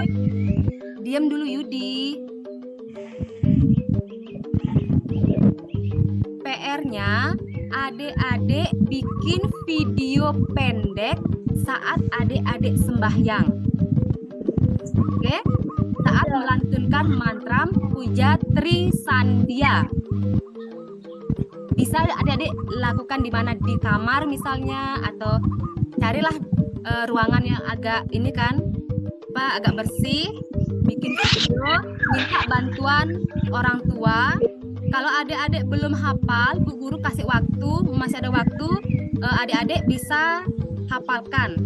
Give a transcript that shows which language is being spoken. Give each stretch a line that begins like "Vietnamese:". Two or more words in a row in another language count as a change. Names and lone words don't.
Indonesian: diam dulu Yudi. PR-nya, adik-adik bikin video pendek saat adik-adik sembahyang. Oke? Saat melantunkan mantram puja Trisandia. Bisa adik-adik lakukan di mana, di kamar misalnya, atau carilah ruangan yang agak ini kan, agak bersih, bikin video, minta bantuan orang tua. Kalau adik-adik belum hafal, Bu Guru kasih waktu, masih ada waktu, adik-adik bisa hafalkan.